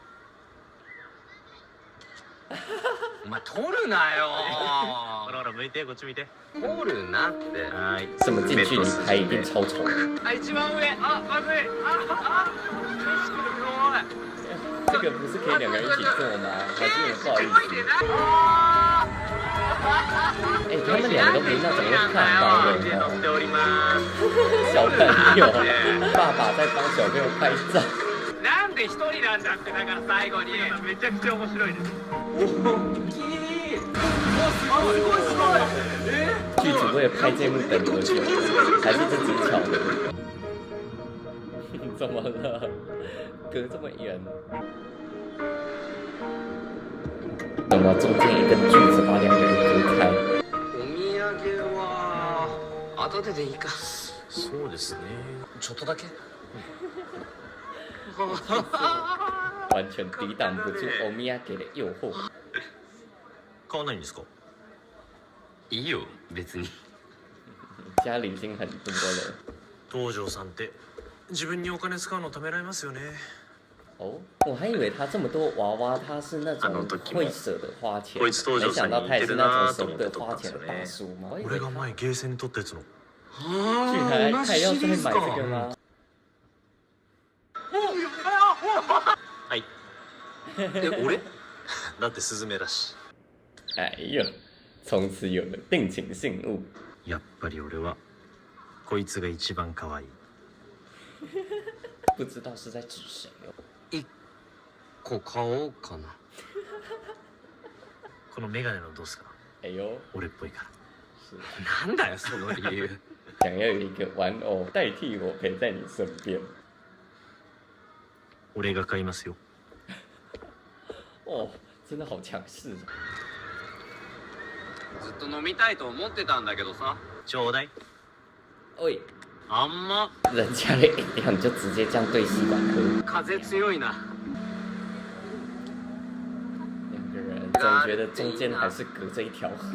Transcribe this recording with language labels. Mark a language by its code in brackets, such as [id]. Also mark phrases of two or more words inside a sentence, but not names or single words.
[ja] お前取るなよほらほら向いて、こっち見て。取るなってはーい。 [zh] 这么近距离拍一定超丑。 [ja] あ一番上あまずい [zh] 这个不是可以两个人一起做吗？还是有点不好意思。哎、他们两个都不是那种会看到的 [ja] 手乗っております。 [zh] 小朋友，爸爸在帮小朋友拍照。 [ja] なんで一人なんだってだから最後にめちゃくちゃ面白いです。 [zh] 剧组为了拍这幕等多久？还是自己巧的？怎么了？隔这么远？怎么中间一根锯子把两个人隔开？ [ja] お土産は後ででいいかそうですね。ちょっとだけ [zh] 完全抵挡不住欧米亚给的诱惑。 [ja] 買わないんですか。いいよ別に [zh] 家里已经很多了。 [ja] 東條さんって自分にお金使うのためらいますよね。 [zh] 哦，我还以为他这么多娃娃，他是那种会舍得花钱，没想到他也是那种舍不得花钱的大叔吗？ [ja] 俺が前ゲーセンに取ったやつの。 [zh] 居然还要再买这个吗？ [ja] はい俺だってスズメだし。 [zh] 哎呦，从此有了定情信物。 [ja] やっぱり俺はこいつが一番可愛い。 [zh] 不知道是在指谁哦。 [ja] 一個買おうかなこのメガネのどうすか。 [zh] 哎呦， [ja] 俺っぽいから。 [zh] 是 [ja] なんだよその理由 [zh] 想要有一个玩偶代替我陪在你身边。 [ja] 俺が買いますよ。 [zh] 哦，真的好强势啊！ [ja] ずっと飲みたいと思ってたんだけどさちょうだい。 [zh] 喂， [ja] あんま。 [zh] 人家的饮料你就直接这样对吸管喝。 [ja] 風強いな [zh] 两个人总觉得中间还是隔着一条河。